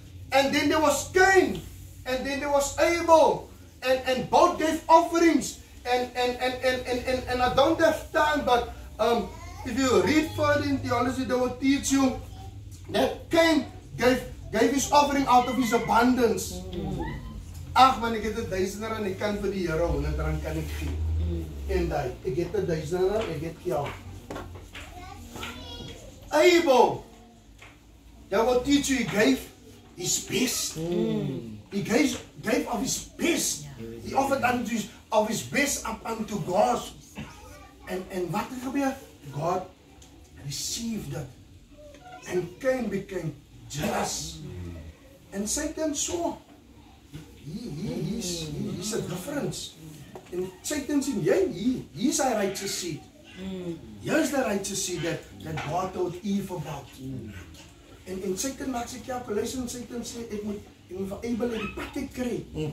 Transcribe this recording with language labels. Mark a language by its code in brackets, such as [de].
[en] And then there was Cain, and then there was Abel, and both gave offerings. And I don't have time, but if you read further in theology, they will teach you that Cain gave his offering out of his abundance. [af] Ag man, ek het 1000 rand, ek kan vir die Here 100 rand kan ek gee. En ek het 1000 rand, ek het geld. [en] Abel, that will teach you, he gave his best. He gave of his best. He offered of his best up unto God. And [af] wat het gebeur? [en] God received it. And Cain became jealous. And Satan saw. He's a difference. And Satan said, he's a righteous seed. Here's the righteous seed that God told Eve about. [af] En Satan maak sy calculation, Satan sê, ek moet vir Abel uit die pad uit kry.